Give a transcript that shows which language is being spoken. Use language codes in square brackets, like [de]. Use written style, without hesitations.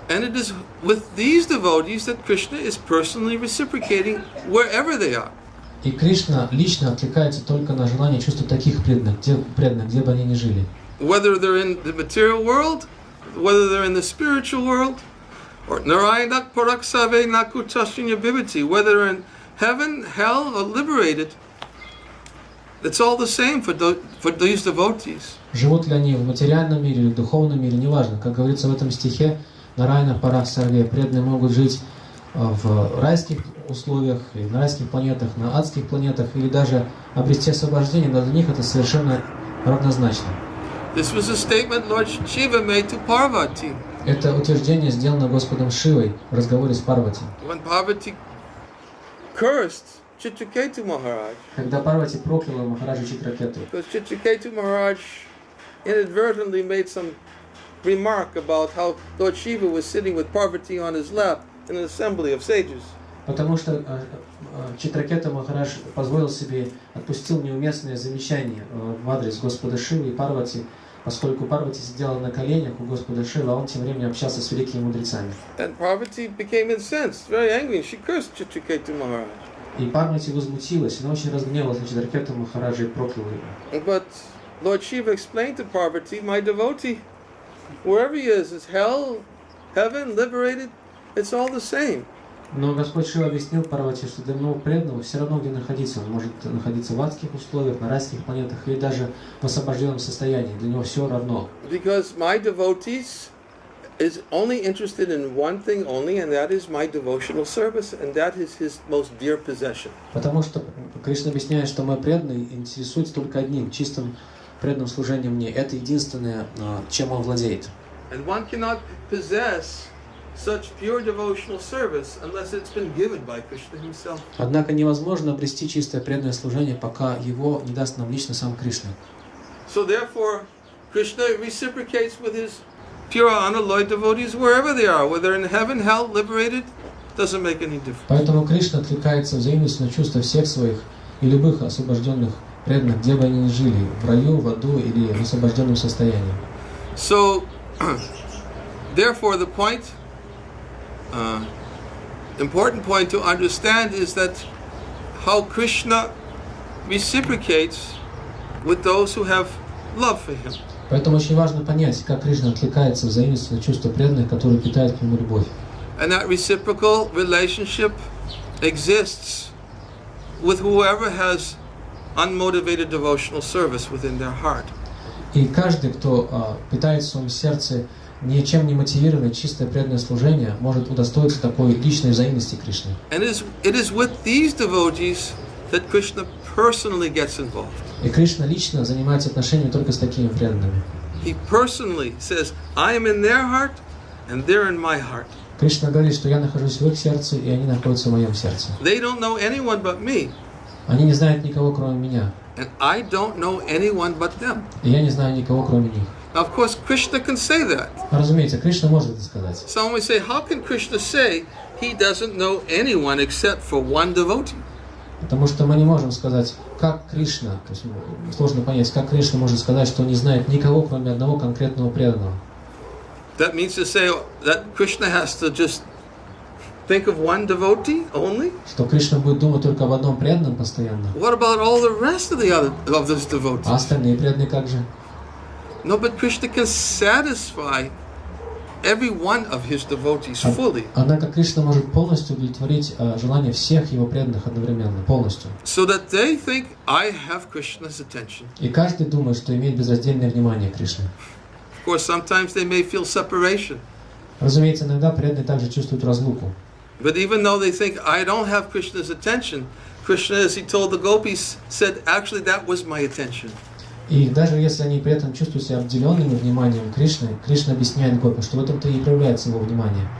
[en] And it is with these devotees that Krishna is personally reciprocating wherever they are. [ru] И Кришна лично откликается только на желание чувствовать таких преданных, где бы они ни жили. [en] Whether they're in the material world, whether they're in the spiritual world, or [sa] Narayanak Paraksave Nakutashinya Bhivati, [en] whether they're in heaven, hell, or liberated, it's all the same for these devotees. [ru] Живут ли они в материальном мире или в духовном мире, неважно. Как говорится в этом стихе, Нараяна Параксарве, преданные могут жить в райских условиях, и на райских планетах, на адских планетах, или даже обрести освобождение, но для них это совершенно равнозначно. [en] This was a statement Lord Shiva made to Parvati. [ru] Это утверждение сделано Господом Шивой в разговоре с Парвати. [en] When Parvati cursed Chitraketu Maharaj, [ru] Когда Парвати прокляла Махараджа Читракету, [en] because Chitraketu Maharaj inadvertently made some remark about how Lord Shiva was sitting with Parvati on his lap in an assembly of sages. [ru] потому что Читракета Махарадж позволил себе, отпустил неуместное замечание в адрес Господа Шивы и Парвати, поскольку Парвати сидела на коленях у Господа Шивы, а он тем временем общался с великими мудрецами. [en] And Parvati became incensed, very angry, and she cursed Chitraketu Maharaj. [ru] И Парвати возмутилась, она очень разгневалась на Читракету Махараджа и прокляла его. [en] But Lord Shiva explained to Parvati, my devotee, wherever he is hell, heaven, liberated, it's all the same. [ru] Но Господь Шива объяснил Парвати, что для одного преданного все равно где находиться. Он может находиться в адских условиях, на райских планетах или даже в освобожденном состоянии. Для него все равно. [en] Because my devotees is only interested in one thing only, and that is my devotional service, and that is his most dear possession. [ru] Потому что Кришна объясняет, что мой преданный интересуется только одним, чистым преданным служением мне. Это единственное, чем он владеет. [en] And one cannot possess such pure devotional service unless it's been given by Krishna himself. [ru] Однако невозможно обрести чистое преданное служение, пока его не даст нам лично сам Кришна. [en] So therefore, Krishna reciprocates with his pure unalloyed devotees wherever they are, whether in heaven, hell, liberated, doesn't make any difference. [ru] Поэтому Кришна откликается взаимностью на чувства всех своих и любых освобожденных преданных, где бы они ни жили, в раю, в аду или в освобожденном состоянии. [en] So, therefore, the point, important point to understand is that how Krishna reciprocates with those who have love for him. [ru] Поэтому очень важно понять, как Кришна откликается взаимностью на чувства преданных, которые питают к нему любовь. [en] And that reciprocal relationship exists with whoever has unmotivated devotional service within their heart. [ru] И каждый, кто питает в своем сердце ничем не мотивированное чистое преданное служение, может удостоиться такой личной взаимности Кришны. [en] And it is with these devotees that Krishna personally gets involved. [ru] И Кришна лично занимается отношениями только с такими преданными. [en] He personally says, I am in their heart and they're in my heart. [ru] Кришна говорит, что я нахожусь в их сердце, и они находятся в моем сердце. [en] They don't know anyone but me. [ru] Они не знают никого, кроме меня. [en] And I don't know anyone but them. [ru] И я не знаю никого, кроме них. [en] Now, of course, Krishna can say that. [ru] Разумеется, Кришна может это сказать. [en] Someone may say, how can Krishna say he doesn't know anyone except for one devotee? [ru] Потому что мы не можем сказать, как Кришна, то есть сложно понять, как Кришна может сказать, что не знает никого, кроме одного конкретного преданного. [en] That means to say that Krishna has to just think of one devotee only? [ru] Что Кришна будет думать только об одном преданном постоянно. [en] What about all the rest of those devotees? [ru] А остальные преданные как же? [en] No, but Krishna can satisfy every one of his devotees fully. [ru] Однако Кришна может полностью удовлетворить желания всех его преданных одновременно, полностью. [en] So that they think, I have Krishna's attention. [ru] И каждый думает, что имеет безраздельное внимание Кришны. [en] Of course, sometimes they may feel separation. [ru] Разумеется, иногда преданные также чувствуют разлуку. [en] But even though they think, I don't have Krishna's attention, Krishna, as he told the gopis, said, actually that was my attention. [ru] И даже если они при этом чувствуют себя обделенными вниманием Кришны, Кришна объясняет гопи, что в этом-то и проявляется его внимание.